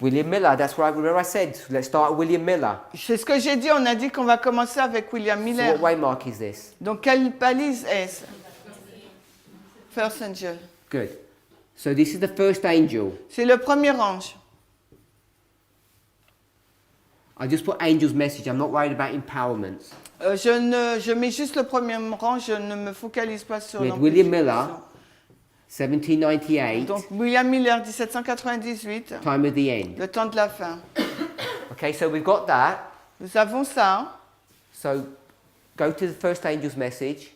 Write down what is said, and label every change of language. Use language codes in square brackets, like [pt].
[en] William Miller, that's right. Remember I said, let's start with William Miller. [fr] C'est ce que j'ai dit, on a dit qu'on va commencer avec William [en] So [fr] Miller. [en] what waymark is this? [fr] Donc quelle balise est-ce? [en] First angel. Good. So this is the first angel. [fr] C'est le premier ange. [en] I just put angel's message. I'm not worried about empowerments. [fr] Je mets juste le premier ange, je ne me focalise pas sur [en] We had William Miller, 1798, [fr] Donc William Miller, 1798, [en] time of the end. [fr] le temps de la fin. [en] Okay, so we've got that. [fr] Nous avons ça. [en] So go to the first angel's message.